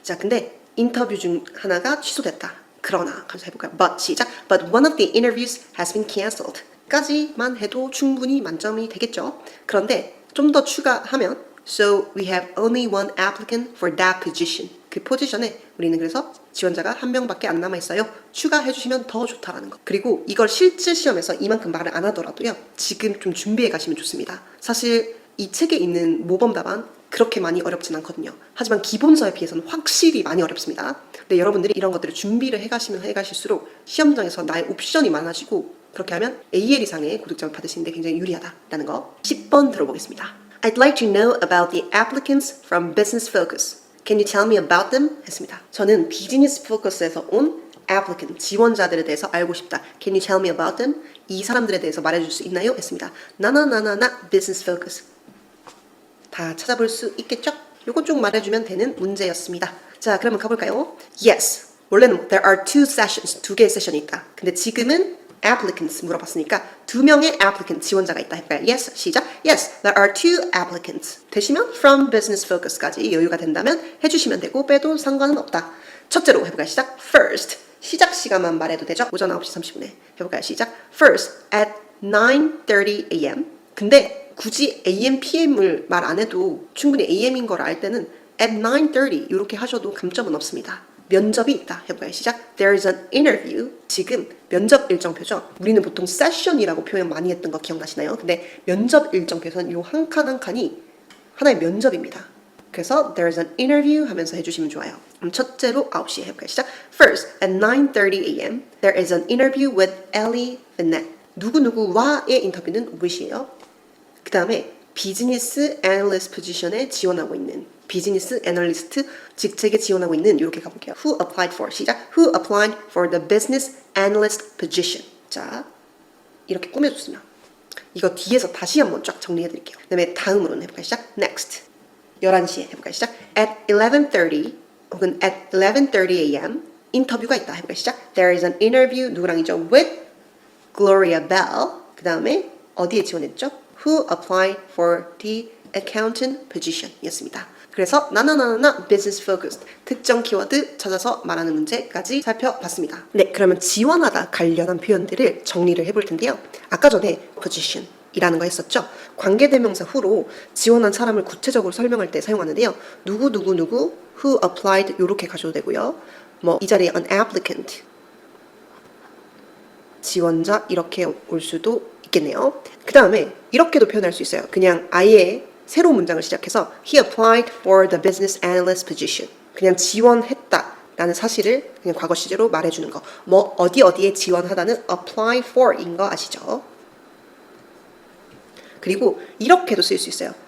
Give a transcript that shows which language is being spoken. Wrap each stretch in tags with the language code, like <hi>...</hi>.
<ko>자, 근데 인터뷰 중 하나가 취소됐다. 그러나 가서 해볼까요? But 시작.</ko> <en>But one of the interviews has been cancelled.</en> <ko>까지만 해도 충분히 만점이 되겠죠. 그런데 좀 더 추가하면</ko> <en>So we have only one applicant for that position.</en> <ko>그 포지션에 우리는 그래서 지원자가 1명밖에 안 남아있어요. 추가해 주시면 더 좋다라는 거. 그리고 이걸 실제 시험에서 이만큼 말을 안 하더라도요. 지금 좀 준비해 가시면 좋습니다. 사실 이 책에 있는 모범 답안 그렇게 많이 어렵진 않거든요. 하지만 기본서에 비해서는 확실히 많이 어렵습니다. 근데 여러분들이 이런 것들을 준비를 해가시면 해가실수록 시험장에서 나의 옵션이 많아지고 그렇게 하면 AL 이상의 고득점을 받으시는데 굉장히 유리하다라는 거. 10번 들어보겠습니다.</ko> <en>I'd like to know about the applicants from Business Focus. Can you tell me about them?</en> <ko>했습니다. 저는 비즈니스 포커스에서 온 applicant, 지원자들에 대해서 알고 싶다.</ko> <en>Can you tell me about them?</en> <ko>이 사람들에 대해서 말해줄 수 있나요? 했습니다. 나나나나나 business focus. 다 찾아볼 수 있겠죠? 요거 좀 말해주면 되는 문제였습니다. 자, 그러면 가볼까요? Yes. 원래는</ko> <en>there are 2 sessions,</en> <ko>2개의 세션이 있다. 근데 지금은 applicants 물어봤으니까 2명의 applicant 지원자가 있다 해볼까요? Yes, 시작.</ko> <en>Yes, there are 2 applicants.</en> <ko>되시면 from business focus까지 여유가 된다면 해주시면 되고 빼도 상관은 없다. 첫째로 해볼까요? 시작. First, 시작 시간만 말해도 되죠? 오전 9시 30분에 해볼까요? 시작.</ko> <en>First, at 9:30 a.m.</en> <ko>근데 굳이 AM, PM을 말 안 해도 충분히 AM인 걸 알 때는 at 9:30 이렇게 하셔도 감점은 없습니다. 면접이 있다 해볼까요? 시작.</ko> <en>There is an interview.</en> <ko>지금 면접 일정표죠. 우리는 보통 세션이라고 표현 많이 했던 거 기억나시나요? 근데 면접 일정표에서는 요 한 칸 한 칸이 하나의 면접입니다. 그래서</ko> <en>there is an interview</en> <ko>하면서 해주시면 좋아요. 그럼 첫째로 9시에 해볼까요? 시작.</ko> <en>First, at 9:30 a.m. there is an interview with Ellie Vinette.</en> <ko>누구누구와의 인터뷰는 with이에요. 그 다음에 비즈니스 애널리스트 포지션에 지원하고 있는 비즈니스 애널리스트 직책에 지원하고 있는 이렇게 가볼게요.</ko> <en>Who applied for?</en> <ko>시작.</ko> <en>Who applied for the business analyst position?</en> <ko>자, 이렇게 꾸며줬습니다. 이거 뒤에서 다시 한번 쫙 정리해드릴게요. 그 다음에 다음으로는 해볼까요? 시작. Next. 11시에 해볼까요? 시작. At 11:30 혹은 at 11:30 a.m. 인터뷰가 있다 해볼까요? 시작.</ko> <en>There is an interview</en> <ko>누구랑이죠?</ko> <en>With Gloria Bell.</en> <ko>그 다음에 어디에 지원했죠?</ko> <en>Who applied for the accountant position</en> <ko>이었습니다. 그래서 나나나나나 business focused 특정 키워드 찾아서 말하는 문제까지 살펴봤습니다. 네, 그러면 지원하다 관련한 표현들을 정리를 해볼 텐데요. 아까 전에 position, 이라는 거 했었죠. 관계대명사 who로 지원한 사람을 구체적으로 설명할 때 사용하는데요. 누구</ko> <en>who applied</en> <ko>이렇게 가셔도 되고요. 뭐 이 자리에 an applicant 지원자 이렇게 올 수도 있겠네요. 그 다음에 이렇게도 표현할 수 있어요. 그냥 아예 새로운 문장을 시작해서</ko> <en>He applied for the business analyst position.</en> <ko>그냥 지원했다 라는 사실을 그냥 과거 시제로 말해주는 거. 뭐 어디에 지원하다는 apply for인 거 아시죠? 그리고 이렇게도 쓸 수 있어요.</ko>